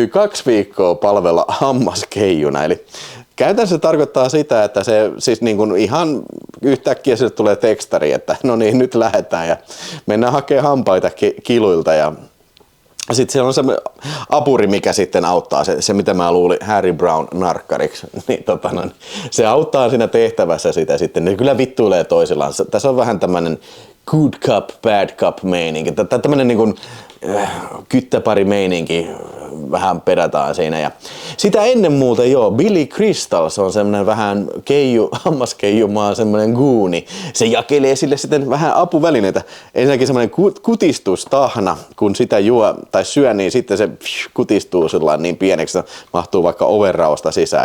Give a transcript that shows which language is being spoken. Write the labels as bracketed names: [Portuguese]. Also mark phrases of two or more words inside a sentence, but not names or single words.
[Finnish] 2 viikkoa palvella hammaskeijuna, eli käytännössä se tarkoittaa sitä, että se siis niin kuin ihan yhtäkkiä sille tulee tekstari, että no niin nyt lähdetään ja mennään hakemaan hampaita kiluilta ja sitten siellä on se apuri, mikä sitten auttaa, se mitä mä luulin Harry Brown narkkariksi, niin se auttaa siinä tehtävässä sitä sitten, ne kyllä vittuilee toisillaan. Tässä on vähän tämmönen [English] good cup, bad cup [Finnish] meininki, tämmönen niin kuin kyttäpari meininki vähän pedataan siinä. Ja sitä ennen muuta Billy Crystal, se on semmoinen vähän hammaskeijumaa, semmoinen guuni. Se jakelee sille sitten vähän apuvälineitä. Ensinnäkin semmoinen kutistustahna, kun sitä juo tai syö, niin sitten se kutistuu sellainen niin pieneksi, että mahtuu vaikka ovenraosta sisään.